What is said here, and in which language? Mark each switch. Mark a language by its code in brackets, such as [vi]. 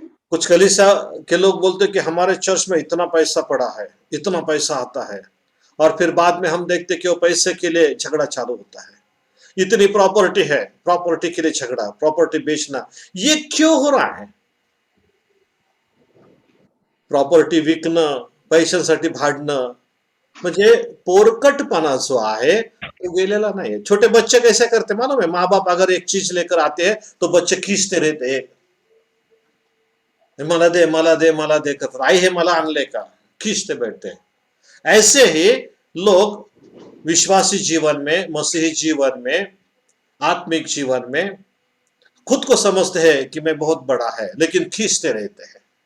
[hi] कुछ कलीसिया के लोग बोलते कि हमारे चर्च में इतना पैसा पड़ा है, इतना पैसा आता है, और फिर बाद में हम देखते कि वो पैसे के लिए झगड़ा चालू होता है। इतनी प्रॉपर्टी है, प्रॉपर्टी के लिए झगड़ा, प्रॉपर्टी बेचना। ये क्यों हो रहा है? [mr] प्रॉपर्टी विकणं, पैशांसाठी भांडणं, म्हणजे पोरकटपना जो आहे तो गेलेला [hi] नहीं है। छोटे बच्चे कैसे करते मालूम है? माँ बाप अगर एक चीज लेकर आते हैं तो बच्चे खींचते रहते हैं, [mr] मला दे मला दे मला दे करतात, आई हे मला आणले का, [hi] खींचते बैठते हैं। ऐसे ही लोग विश्वासी जीवन में, मसीही जीवन में, आत्मिक जीवन में खुद को समझते हैं कि मैं बहुत बड़ा है, लेकिन खींचते रहते हैं।